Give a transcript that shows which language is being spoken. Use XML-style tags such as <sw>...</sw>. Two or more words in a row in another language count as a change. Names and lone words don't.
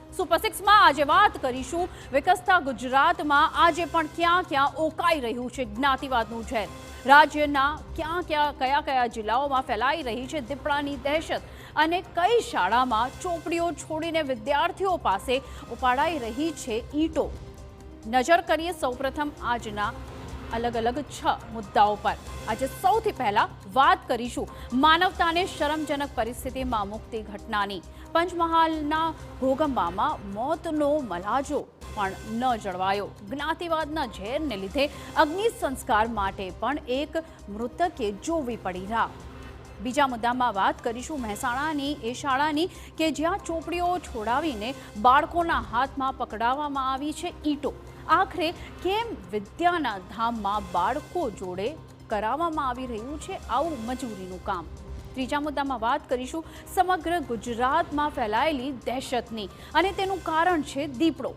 <gu>સુપર 6 માં આજે વાત કરીશું વિકસતા ગુજરાતમાં આજે પણ ક્યાં ક્યાં ઓકાઈ રહ્યું છે જ્ઞાતિવાદનું ઝેર। રાજ્યના કયા જિલ્લાઓમાં ફેલાઈ રહી છે દીપડાની દહેશત અને કઈ શાળામાં ચોપડીઓ છોડીને વિદ્યાર્થીઓ પાસે ઉપાડાઈ રહી છે ઈંટો। નજર કરીએ સૌપ્રથમ આજના અલગ અલગ 6 મુદ્દાઓ પર। આજ સૌથી પહેલા વાત કરીશું માનવતાને શરમજનક પરિસ્થિતિમાં મુક્તિ ઘટનાની। પંચમહાલના ઘોઘંબામાં મોતનો મલાજો પણ ન જળવાયો। જ્ઞાતિવાદના ઝેરને લીધે અગ્નિ સંસ્કાર માટે પણ એક મૃતકે જોવી પડી રાહ। બીજા મુદ્દામાં વાત કરીશું મહેસાણાની એ શાળાની કે જ્યાં ચોપડીઓ છોડાવીને બાળકોના હાથમાં પકડાવવામાં આવી છે ઈંટો। આખરે કેમ વિદ્યાના ધામમાં બાળકો જોડે કરાવવામાં આવી રહ્યું છે આવું મજૂરીનું કામ। ત્રીજા મુદ્દામાં વાત કરીશું સમગ્ર ગુજરાતમાં ફેલાયેલી દહેશતની અને તેનું કારણ છે દીપડો।</gu>